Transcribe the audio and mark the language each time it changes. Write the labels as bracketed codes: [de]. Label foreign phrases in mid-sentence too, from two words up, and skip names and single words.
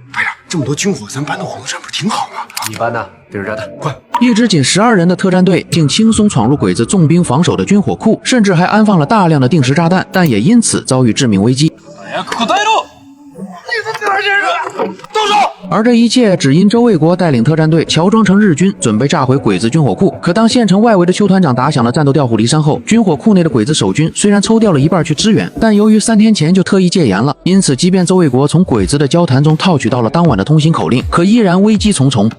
[zh] 排长，这么多军火，咱搬到火龙山不是挺好吗？你搬呢？定时炸弹，快！一支仅12人的特战队竟轻松闯入鬼子重兵防守的军火庫，甚至还安放了大量的定时炸弹，但也因此遭遇致命危机。哎呀，可带路！动手！而这一切只因周卫国带領特戰隊喬裝成日軍，準備炸毀鬼子軍火庫。可當縣城外圍的邱團長打響了戰鬥調虎離山後，軍火庫內的鬼子守軍雖然抽調了一半去支援，但由於3天前就特意戒嚴了，因此即便周衛國從鬼子的交談中套取到了當晚的通行口令，可依然危機重重。